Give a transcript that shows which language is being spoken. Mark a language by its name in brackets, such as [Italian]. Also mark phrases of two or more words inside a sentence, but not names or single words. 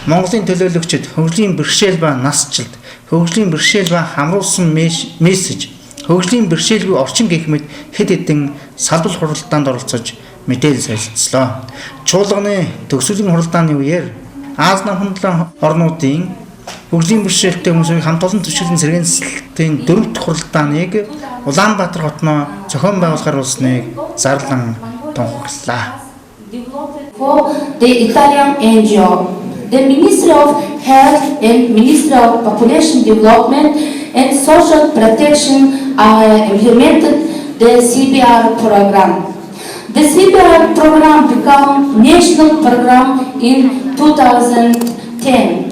[Mongolian] Монголын төлөөлөгчид хөгжлийн бэрхшээл ба насжилт, хөгжлийн бэрхшээл ба хамруулсан мессеж, хөгжлийн бэрхшээлгүй орчин гэх мэт хэд хэдэн салбар хуралдаанд оролцож мэдээлэл солилцлоо. Чуулганы төгсөлийн хуралдааны үеэр Аз номхон талын орнуудын хөгжлийн бэрхшээлтэй хүмүүсийн хамт олон түвшийлэн сэргээн засалтын 4 дахь хуралдааныг Улаанбаатар хотноо зохион байгуулахаар болсныг зарлан тунхаглалаа. [English] For the Italian NGO, the Ministry of Health and Ministry of Population Development and Social Protection implemented the CBR program. The CBR program became national program in 2010.